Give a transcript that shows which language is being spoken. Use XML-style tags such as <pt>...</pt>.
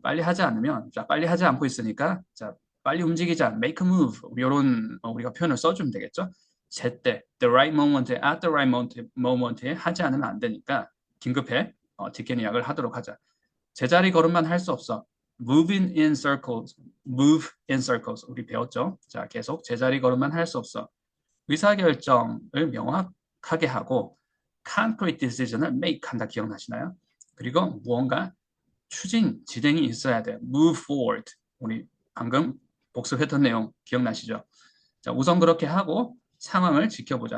<ko>빨리 하지 않으면 자, 빨리 하지 않고 있으니까 자, 빨리 움직이자.</ko> <en>make a move.</en> <ko>이런 우리가 표현을 써주면 되겠죠. 제때 the right moment,</ko> <en>at the right moment</en> <ko>에 하지 않으면 안 되니까 긴급해 티켓 예약을 하도록 하자. 제자리 걸음만 할 수 없어.</ko> <en>Moving in circles, move in circles.</en> <ko>우리 배웠죠? 자, 계속 제자리 걸음만 할 수 없어. 의사결정을 명확하게 하고</ko> <en>concrete decision</en> <ko>을 make 한다 기억나시나요? 그리고 무언가 진행이 있어야 돼.</ko> <en>move forward.</en> <ko>우리 방금 복습했던 내용 기억나시죠? 자, 우선 그렇게 하고 상황을 지켜보자.</ko>